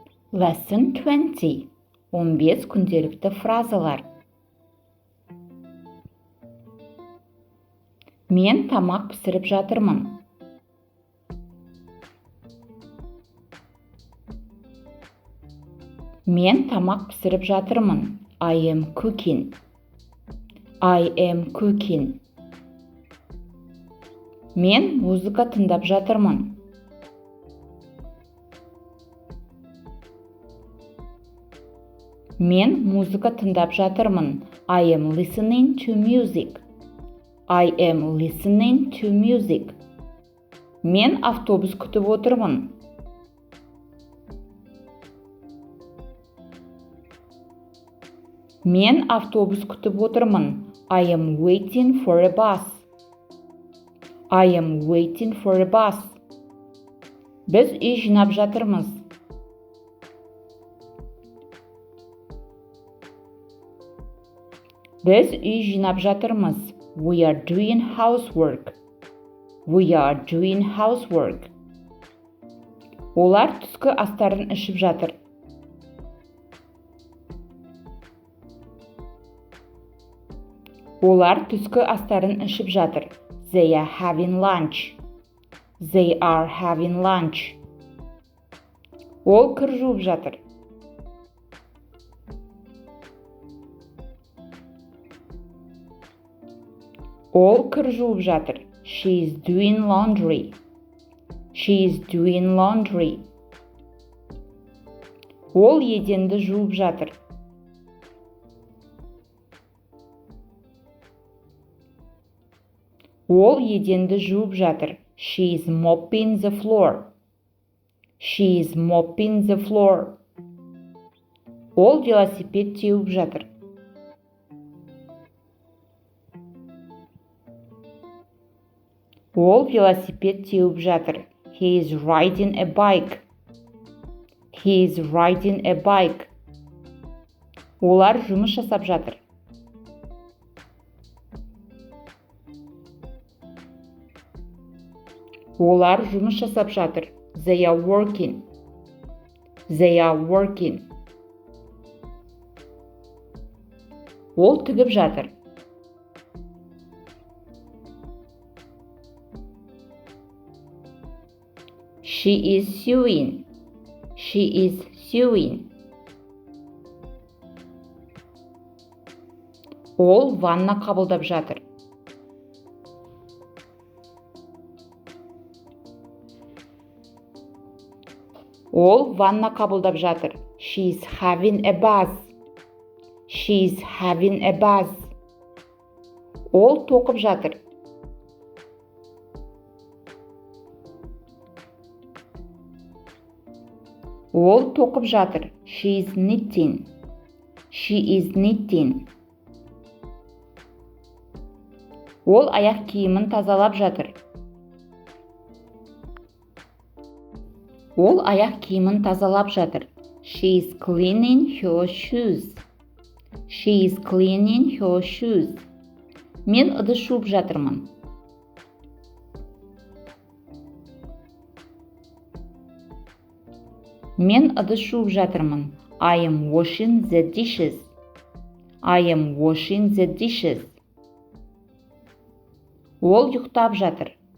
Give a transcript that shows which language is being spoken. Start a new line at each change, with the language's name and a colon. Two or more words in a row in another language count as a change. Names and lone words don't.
Kazakh: Lesson 20. 15 күнделікті фразалар. Мен тамақ пісіріп жатырмын. Мен тамақ пісіріп жатырмын.
English: I am cooking. I am cooking.
Kazakh: Мен музыка тыңдап жатырмын. Мен музыка тыңдап жатырмын.
English: I am listening to music. I am listening to music.
Kazakh: Мен автобус күтіп отырмын. Мен автобус күтіп отырмын.
English: I am waiting for a bus. I am waiting for a bus.
Kazakh: Біз үй жинап жатырмыз. Біз үй жинап жатырмыз.
English: We are doing housework. We are doing housework.
Kazakh: Олар түскі астарын ішіп жатыр. Олар түскі астарын ішіп жатыр.
English: They are having lunch. They are having lunch.
Kazakh: Ол кір жуып жатыр. Ол кір жуып жатыр.
English: She is doing laundry. She is doing laundry.
Kazakh: Ол еденді жуып жатыр. Ол еденді жуып жатыр.
English: She is mopping the floor. She is mopping the floor.
Kazakh: Ол велосипед теуіп жатыр. Ол велосипед теуіп жатыр.
English: He is riding a bike. He is riding a bike.
Kazakh: Олар жұмыс жасап жатыр. Олар жұмыс жасап жатыр.
English: They are working. They are working.
Kazakh: Ол тігіп жатыр.
English: She is sewing. She is sewing.
Kazakh: Ол ванна қабылдап жатыр. Ол ванна қабылдап жатыр.
English: She is having a bath. She is having a bath.
Kazakh: Ол тоқып жатыр. Ол тоқып жатыр.
English: She is knitting. She is knitting.
Kazakh: Ол аяқ киімін тазалап жатыр. Ол аяқ киімін тазалап жатыр.
English: She is cleaning her shoes. She is cleaning her shoes.
Kazakh: Мен ыдыс жуып жатырмын. Мен ыдыс жуып жатырмын.
English: I am washing the dishes. I am washing the dishes.
Kazakh: Ол ұйықтап жатыр.